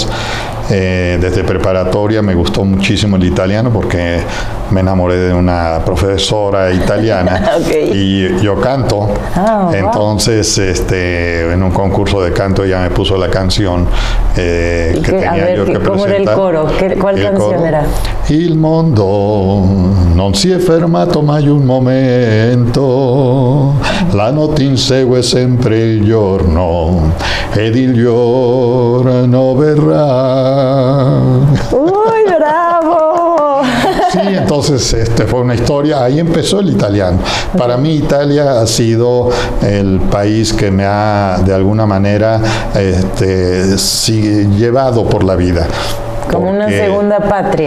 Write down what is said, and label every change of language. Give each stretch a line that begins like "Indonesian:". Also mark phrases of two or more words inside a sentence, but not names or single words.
Spanish: Desde preparatoria me gustó muchísimo el italiano porque me enamoré de una profesora italiana. Okay. Y yo canto. Entonces, en un concurso de canto ella me puso la canción que tenía yo que presentar. ¿Cómo era el coro? ¿Cuál canción era?
Italian: Il mondo non si è fermato mai un momento, la notte insegue sempre il giorno ed il giorno verrà.
Spanish: ¡Uy, bravo! Sí, entonces fue una historia, ahí empezó el italiano. Para mí Italia ha sido el país que me ha de alguna manera llevado por la vida. Como una segunda patria.